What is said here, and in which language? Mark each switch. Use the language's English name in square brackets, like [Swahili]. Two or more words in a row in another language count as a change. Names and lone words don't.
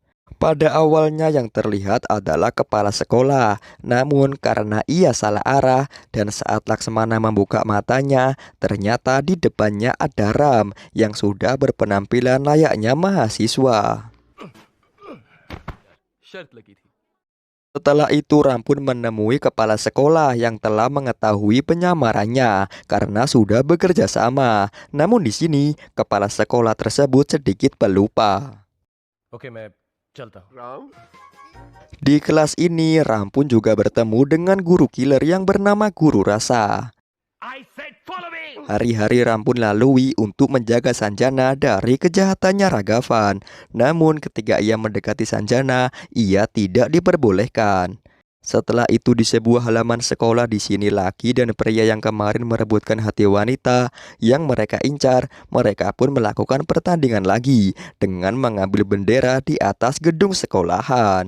[Indonesian] Pada awalnya yang terlihat adalah kepala sekolah, namun karena ia salah arah dan saat Laksmana membuka matanya, ternyata di depannya ada Ram yang sudah berpenampilan layaknya mahasiswa. Setelah itu Ram pun menemui kepala sekolah yang telah mengetahui penyamarannya karena sudah bekerja sama. Namun di sini kepala sekolah tersebut sedikit pelupa. [Hindi] ओके मैं चलता हूँ [Indonesian] Di kelas ini Ram pun juga bertemu dengan guru killer yang bernama Guru Rasa. [English] I said follow me. [Indonesian] Hari-hari Ram pun lalui untuk menjaga Sanjana dari kejahatannya Ragavan. Namun ketika ia mendekati Sanjana, ia tidak diperbolehkan. Setelah itu di sebuah halaman sekolah di sini laki dan pria yang kemarin merebutkan hati wanita yang mereka incar, mereka pun melakukan pertandingan lagi dengan mengambil bendera di atas gedung sekolahan.